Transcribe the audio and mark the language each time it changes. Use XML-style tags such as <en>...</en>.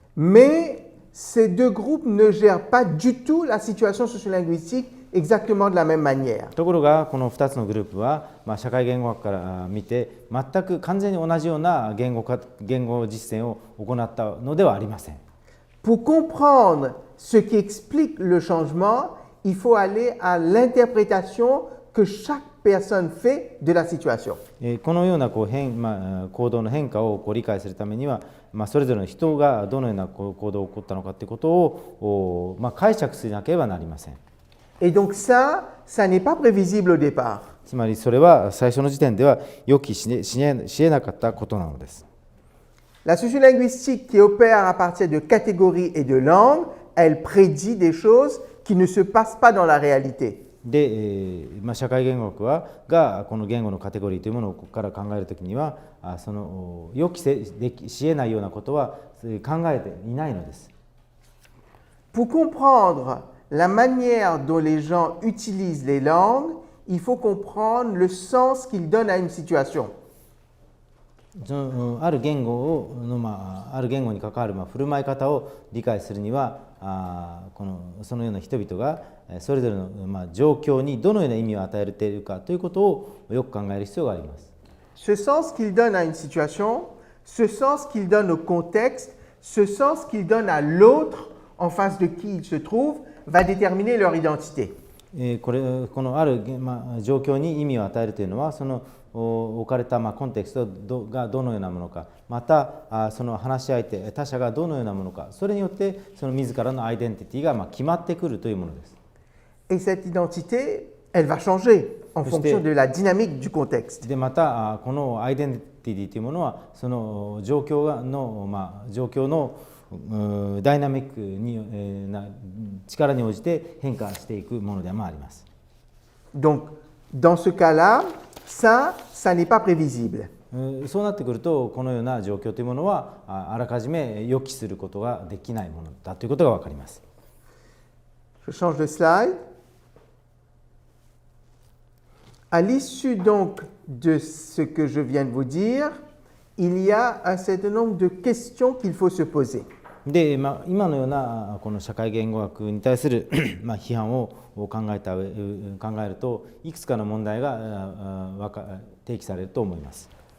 <fr>Mais ces deux groupes ne gèrent pas du tout la situation sociolinguistique exactement de la même manière.</fr> <ja>ところがこの2つのグループは社会言語学から見て全く完全に同じような言語実践を行ったのではありません。</ja> <fr>Pour comprendre ce qui explique le changement, il faut aller à l'interprétation que chaque personne fait de la situation.</fr> <ja>このような行動の変化を理解するためには、それぞれの人がどのような行動を起こったのかということを解釈しなければなりません。</ja> <fr>Et donc ça n'est pas prévisible au départ.</fr> <ja>つまりそれは最初の時点では予期しえなかったことなのです。</ja> <fr>La sociolinguistique qui opère à partir de catégories et de langues, elle prédit des choses qui ne se passent pas dans la réalité.</fr> <ja>で、社会言語学がこの言語のカテゴリーというものをここから考えるときにはその予期しえないようなことは考えていないのです。</ja> <fr>Pour comprendre la manière dont les gens utilisent les langues, il faut comprendre le sens qu'ils donnent à une situation.</fr> <ja>ある言語に関わる振る舞い方を理解するにはそのような人々がそれぞれの状況にどのような意味を与えているかということをよく考える必要があります。</ja> <fr>Ce sens qu'ils donnent à une situation, ce sens qu'ils donnent au contexte, ce sens qu'ils donnent à l'autre en face de qui ils se trouvent va déterminer leur identité.</fr> <ja>このある状況に意味を与えるというのはその置かれたコンテクストがどのようなものか、またその話し相手他者がどのようなものか、それによってその自らのアイデンティティが決まってくるというものです。</ja> <fr>Et cette identité, elle va changer en fonction de la dynamique du contexte.</fr> <ja>でまたこのアイデンティティというものはその状況のダイナミックに力に応じて変化していくものでもあります。</ja> <fr>Donc, dans ce cas-là, ça n'est pas prévisible.</fr> <ja>そうなってくるとこのような状況というものはあらかじめ予期することができないものだということが分かります。</ja> <fr>Je change de slide. À l'issue donc de ce que je viens de vous dire, il y a un certain nombre de questions qu'il faut se poser.</fr> <ja>で今のようなこの社会言語学に対する批判を考えるといくつかの問題が提起されると思います。</ja>